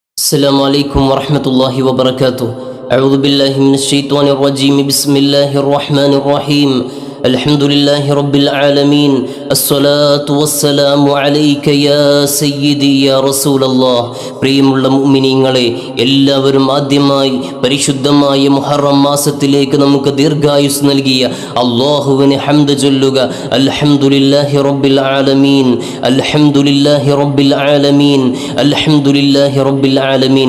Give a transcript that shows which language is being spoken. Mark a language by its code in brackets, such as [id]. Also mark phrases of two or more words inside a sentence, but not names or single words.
[ar] السلام عليكم ورحمة الله وبركاته. أعوذ بالله من الشيطان الرجيم. بسم الله الرحمن الرحيم. الحمد لله رب العالمين. الصلاة والسلام عليك يا سيدي يا رسول الله. [ml] പ്രിയമുള്ള മുഅ്മിനീങ്ങളെ, എല്ലാവരും ആദ്യമായി പരിശുദ്ധമായ മുഹറം മാസത്തിലേക്ക് നമുക്ക് ദീർഘായുസ് നൽകിയ അല്ലാഹുവിനെ ഹംദ് ചൊല്ലുക. [ar] الحمد لله رب العالمين الحمد لله رب العالمين الحمد لله رب العالمين.